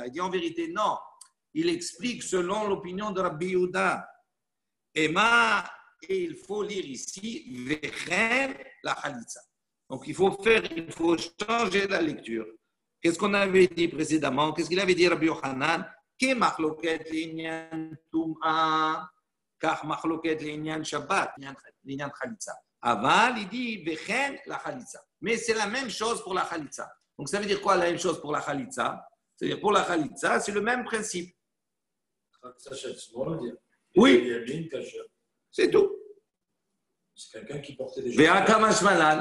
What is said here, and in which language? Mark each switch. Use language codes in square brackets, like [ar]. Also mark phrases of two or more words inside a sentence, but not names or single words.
[fr] Il dit en vérité, non. Il explique selon l'opinion de Rabbi Yehuda. Et il faut lire ici, [he] וכן לחליצה. [fr] Donc il faut changer la lecture. Qu'est-ce qu'on avait dit précédemment? Qu'est-ce qu'il avait dit Rabbi Yochanan? [he] כמחלוקת לענין טומאה, כך מחלוקת לענין שבת, לענין חליצה. Aval, [fr] il dit [he] וכן לחליצה. [fr] Mais c'est la même chose pour la khalitsa. Donc ça veut dire quoi la même chose pour la khalitsa? C'est-à-dire pour la khalitsa, c'est le même principe. Oui, c'est tout. C'est quelqu'un qui portait des choses.